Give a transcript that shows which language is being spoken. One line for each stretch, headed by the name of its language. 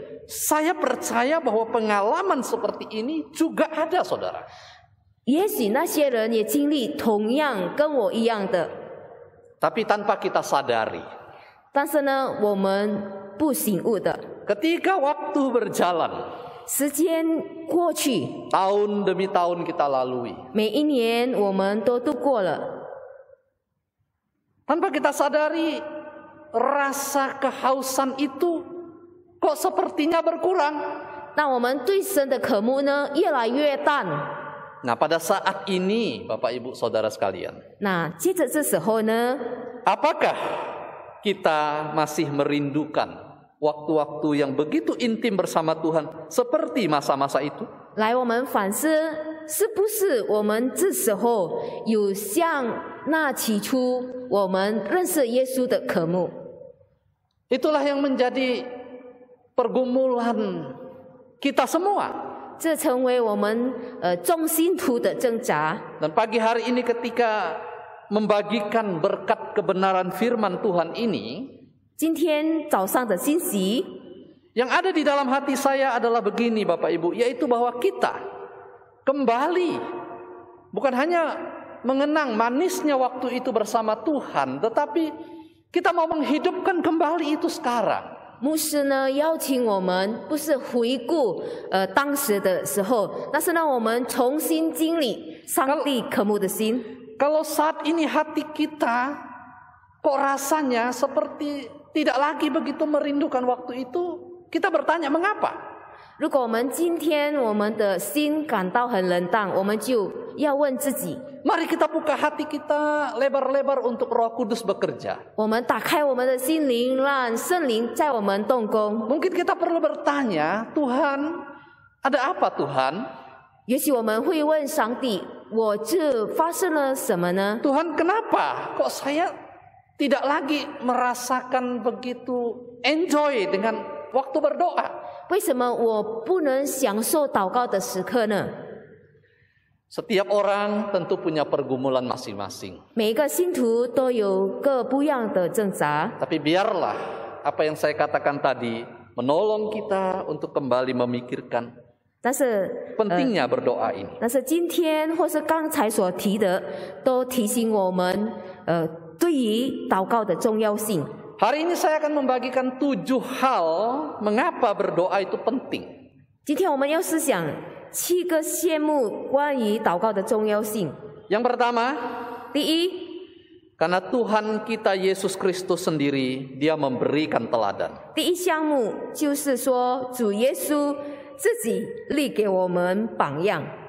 Indonesian: saya percaya bahwa pengalaman seperti ini juga ada, saudara.
Chinese: 也许那些人也经历同样跟我一样的，
Indonesian: Tapi tanpa kita sadari.
Chinese: 但是呢，我们不醒悟的。
Indonesian: Ketika waktu berjalan,
Chinese: 时间过去，
Indonesian: tahun demi tahun kita lalui,
Chinese: 每一年我们都度过了，
Indonesian: tanpa kita sadari, rasa kehausan itu kok sepertinya berkurang.
Chinese: 那我们对神的渴慕呢，越来越淡。
Indonesian: Nah, pada saat ini, Bapak Ibu Saudara sekalian,
Chinese: 那接着这时候呢，
Indonesian: apakah kita masih merindukan waktu-waktu yang begitu intim bersama Tuhan seperti masa-masa itu?
Chinese: 来我们反思，是不是我们这时候有像那起初我们认识耶稣的渴慕？
Indonesian: Itulah yang menjadi pergumulan kita semua.
Chinese: 这成为我们众信徒的挣扎。
Indonesian: Dan pagi hari ini ketika membagikan berkat kebenaran firman Tuhan ini,
Chinese: 今天早上的信息，
Indonesian: yang ada di dalam hati saya adalah begini, Bapak Ibu, yaitu bahwa kita kembali bukan hanya mengenang manisnya waktu itu bersama Tuhan, tetapi kita mau menghidupkan kembali itu sekarang.
Chinese: 牧师呢邀请我们，不是回顾当时的时候，但是呢，我们重新经历上帝渴慕的心。
Indonesian: Kalau saat ini hati kita kok rasanya seperti tidak lagi begitu merindukan waktu itu, kita bertanya mengapa?
Chinese: 如果我们今天我们的心感到很冷淡，我们就要问自己：
Indonesian: Mari kita buka hati kita lebar-lebar untuk Roh Kudus bekerja.
Chinese: 我们打开我们的心灵，让圣灵在我们动工。
Indonesian: Mungkin kita perlu bertanya, Tuhan, ada apa Tuhan?
Chinese: 也许我们会问上帝：我这发生了什么呢？
Indonesian: Tuhan, kenapa kok saya tidak lagi merasakan begitu enjoy dengan waktu berdoa?
Chinese: 为什么我不能享受祷告的时刻呢？
Indonesian: Setiap orang tentu punya pergumulan masing-masing.
Chinese: 每一个信徒都有各不一样的挣扎，
Indonesian: Tapi biarlah apa yang saya katakan tadi menolong kita untuk kembali memikirkan
Chinese: 但是
Indonesian: pentingnya berdoa ini.
Chinese: 但是今天或是刚才所提的，都提醒我们，对于祷告的重要性。
Indonesian: Hari ini saya akan membagikan 7 hal mengapa berdoa itu penting.
Chinese: 今天我们要思想7个项目关于祷告的重要性。
Indonesian: Yang pertama,
Chinese: 第一，
Indonesian: Karena Tuhan kita Yesus Kristus sendiri, Dia memberikan teladan.
Chinese: 第一项目就是说，主耶稣自己立给我们榜样。